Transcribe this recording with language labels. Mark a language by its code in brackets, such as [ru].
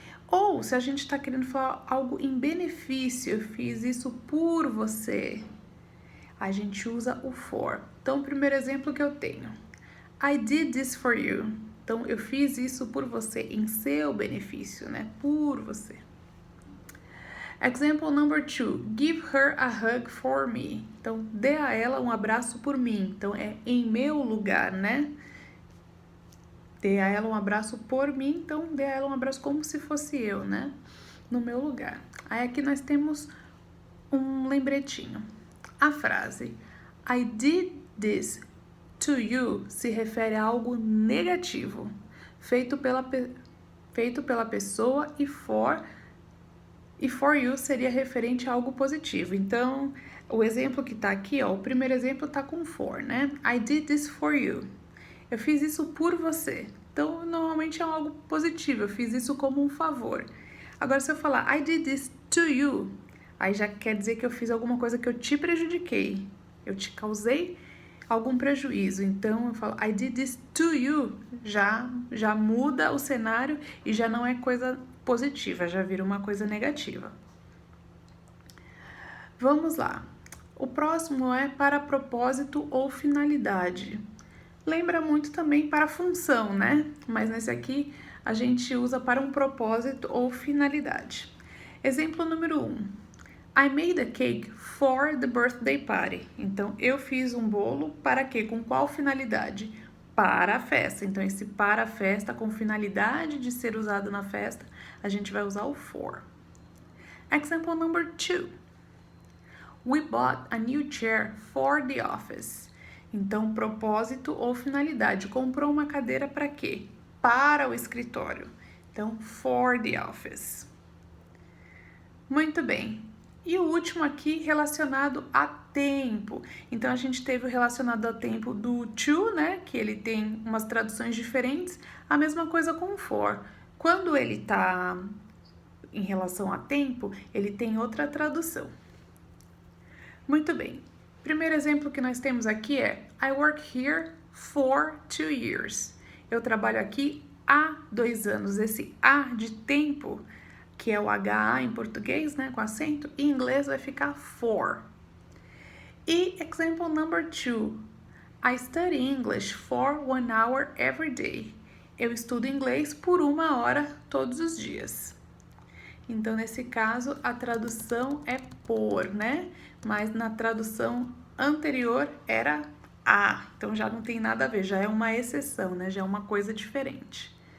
[pt] Ou se a gente está querendo falar algo em benefício, eu fiz isso por você, a gente usa o for. Então, o primeiro exemplo que eu tenho, [en] I did this for you. [pt] Então, eu fiz isso por você, em seu benefício, né? Por você. [en] Example number 2, give her a hug for me. [pt] Então, dê a ela um abraço por mim. Então, é em meu lugar, né? Dê a ela um abraço por mim, então dê a ela um abraço como se fosse eu, né? No meu lugar. Aí aqui nós temos um lembretinho. A frase [en] I did this to you [pt] se refere a algo negativo, feito pela pessoa, e for you seria referente a algo positivo. Então, o exemplo que tá aqui, ó, o primeiro exemplo tá com for, né? [en] I did this for you. [pt] Eu fiz isso por você. Então, normalmente é algo positivo. Eu fiz isso como um favor. Agora, se eu falar [en] I did this to you, [pt] aí já quer dizer que eu fiz alguma coisa que eu te prejudiquei. Eu te causei algum prejuízo. Então, eu falo [en] I did this to you. [pt] Já muda o cenário e já não é coisa positiva. Já vira uma coisa negativa. Vamos lá. O próximo é para propósito ou finalidade. Lembra muito também para função, né? Mas nesse aqui a gente usa para um propósito ou finalidade. Exemplo número 1. [en] I made a cake for the birthday party. [pt] Então, eu fiz um bolo para quê? Com qual finalidade? Para a festa. Então, esse para a festa com finalidade de ser usado na festa, a gente vai usar o for. [en] Example number 2. We bought a new chair for the office. [pt] Então, propósito ou finalidade. Comprou uma cadeira para quê? Para o escritório. Então, [en] for the office. [pt] Muito bem. E o último aqui, relacionado a tempo. Então, a gente teve o relacionado a tempo do to, né? Que ele tem umas traduções diferentes. A mesma coisa com o for. Quando ele tá em relação a tempo, ele tem outra tradução. Muito bem. Primeiro exemplo que nós temos aqui é [en] I work here for 2 years. [pt] Eu trabalho aqui há 2 anos. Esse A de tempo, que é o HA em português, né, com acento, em inglês vai ficar for. [en] E example number 2. I study English for 1 hour every day. [pt] Eu estudo inglês por 1 hora todos os dias. Então, nesse caso, a tradução é por, né? Mas na tradução anterior era a. Então, já não tem nada a ver, já é uma exceção, né? Já é uma coisa diferente.